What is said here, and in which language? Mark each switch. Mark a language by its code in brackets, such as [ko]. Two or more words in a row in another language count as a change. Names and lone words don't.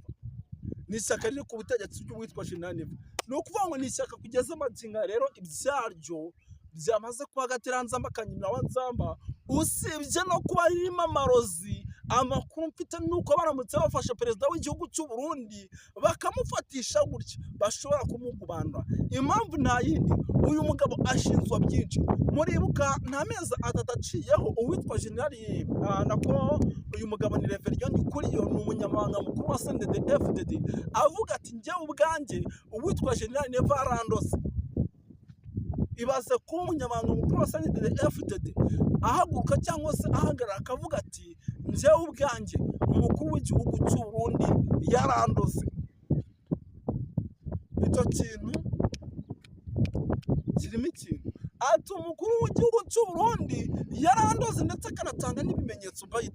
[rw] Ni ishyaka riri ku butegetsi ry'uwitwa General Neva. Ni ukuvuga ngo ni ishyaka kugeza amaginga rero ibyaryo byamaze kuba agateranzamba kanyina wa nzamba, usibye no kuba ririmo amarozi. Amakuru mfite nuko baramutse bafashe perezida w'igihugu cy'u Burundi bakamufatisha gutya bashobora kumugubandwa. Impamvu nta yindi, uyu mugabo ashinzwa byinshi. Muribuka nta mezi atatu aciyeho uwitwa General nako uyu mugabo ni Reverien Ndikuriyo, ni umunyamabanga mukuru wa CNDD-FDD, avuga ati njyewe ubwanjye uwitwa General Neva arandose. Ibaze ko umunyamabanga mukuru wa CNDD-FDD ahaguruka cyangwa se ahagarara akavuga ati njyewe ubwanjye umukuru w'igihugu cy'u Burundi yarandose. Icyo kintu kirimo ikintu. Ati umukuru w'igihugu cy'u Burundi yarandoze ndetse akanatanga n'ibimenyetso bayita.